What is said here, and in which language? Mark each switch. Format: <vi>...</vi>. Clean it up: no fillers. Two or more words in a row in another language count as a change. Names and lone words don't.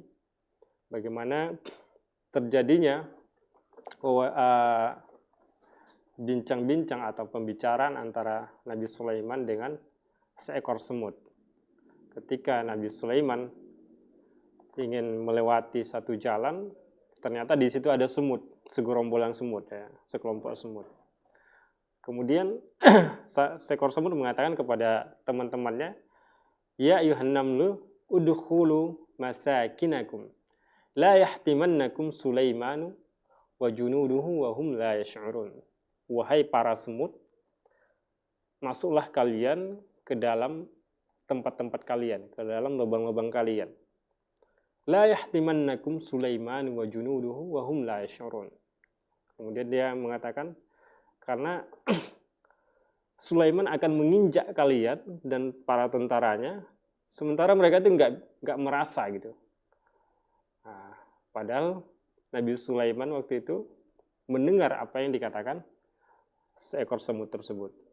<id>Bagaimana terjadinya bincang-bincang atau pembicaraan antara Nabi Sulaiman dengan seekor semut. Ketika Nabi Sulaiman ingin melewati satu jalan, ternyata di situ ada semut, segerombolan semut, ya, sekelompok semut. Kemudian seekor semut mengatakan kepada teman-temannya,</id> <ar>"يا أيها النمل ادخلوا مساكنكم لا يحطمنكم سليمان وجنوده وهم لا يشعرون."</ar> <id>Wahai para semut, masuklah kalian ke dalam tempat-tempat kalian, ke dalam lubang-lubang kalian.</id> <ar>لا يحطمنكم سليمان وجنوده وهم لا يشعرون.</ar> <id>Kemudian dia mengatakan, karena Sulaiman akan menginjak kalian dan para tentaranya, sementara mereka itu nggak merasa gitu. Nah, padahal Nabi Sulaiman waktu itu mendengar apa yang dikatakan seekor semut tersebut.</id>